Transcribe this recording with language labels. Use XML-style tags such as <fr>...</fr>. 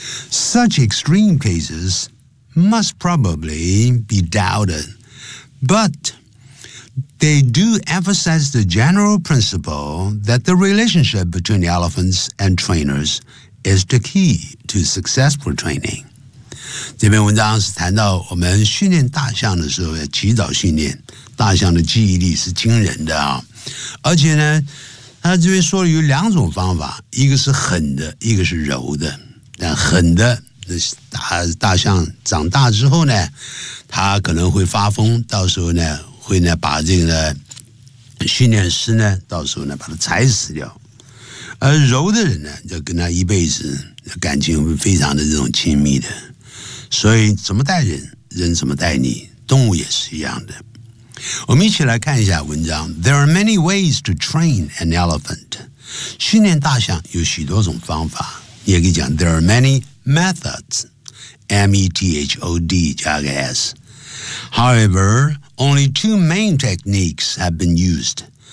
<en>Such extreme cases must probably be doubted, but they do emphasize the general principle that the relationship between elephants and trainers is the key to successful training.</en> <zh>这篇文章是谈到我们训练大象的时候要及早训练，大象的记忆力是惊人的啊，而且呢，他这边说了有两种方法，一个是狠的，一个是柔的。但狠的大象长大之后呢，它可能会发疯，到时候呢会呢把这个训练师呢到时候呢把它踩死掉，而柔的人呢就跟他一辈子感情会非常的这种亲密的，所以怎么带人，人怎么带你，动物也是一样的。我们一起来看一下文章。</zh> <en>There are many ways to train an elephant.</en> <zh>训练大象有许多种方法，也可以讲</zh> <en>There are many methods, M-E-T-H-O-D</en> <zh>加个</zh> <en>S. However, only two main techniques have been used.</en>